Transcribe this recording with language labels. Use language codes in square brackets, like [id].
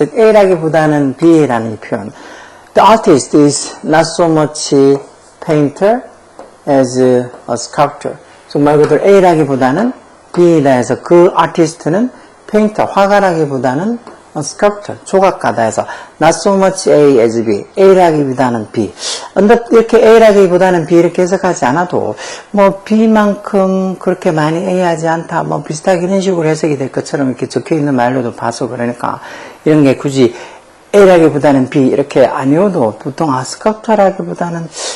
[ko] 즉 A라기보다는 B라는 이 표현. [en] The artist is not so much painter as a sculptor. [ko] 즉 말 그대로 A라기보다는 B다 해서 그 아티스트는 페인터, 화가라기보다는 sculptor, 조각가다 해서 [en] not so much A as B, [ko] A라기보다는 B. 근데 이렇게 A라기보다는 B 이렇게 해석하지 않아도 뭐 B만큼 그렇게 많이 A 하지 않다, 뭐 비슷하게 이런 식으로 해석이 될 것처럼 이렇게 적혀있는 말로도 봐서 그러니까 이런 게 굳이 A라기보다는 B 이렇게 아니어도 보통 sculptor라기보다는